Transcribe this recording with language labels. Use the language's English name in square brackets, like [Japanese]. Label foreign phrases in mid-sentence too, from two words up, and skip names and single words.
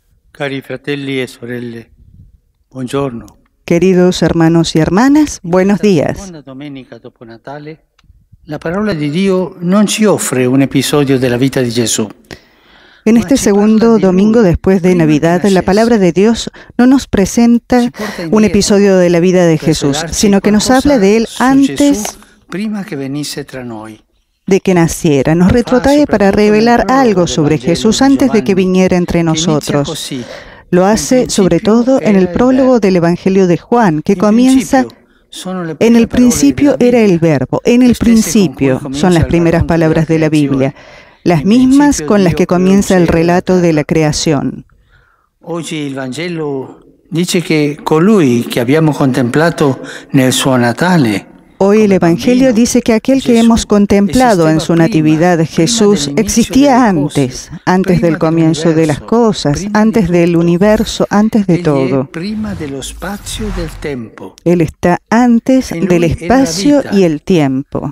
[Italian] Cari fratelli e sorelle, buongiorno. [Spanish] Queridos hermanos y hermanas, buenos días. [Italian] Seconda domenica dopo Natale, la parola di Dio non ci offre un episodio della vita di Gesù. [Spanish] En este segundo domingo después de Navidad, la palabra de Dios no nos presenta un episodio de la vida de Jesús, sino que nos habla de Él antes [Italian] prima che venisse tra noi. [Spanish] de que naciera. Nos retrotrae para revelar algo sobre Jesús antes de que viniera entre nosotros. Lo hace sobre todo en el prólogo del Evangelio de Juan, que comienza: en el principio era el Verbo. En el principio son las primeras palabras de la Biblia, las mismas con las que comienza el relato de la creación. [Italian] Oggi il Vangelo dice che colui che abbiamo contemplato nel suo Natale. [Spanish] Hoy el Evangelio dice que aquel que hemos contemplado en su natividad, Jesús, existía antes del comienzo de las cosas, antes del universo, antes de todo. Él está antes del espacio y el tiempo.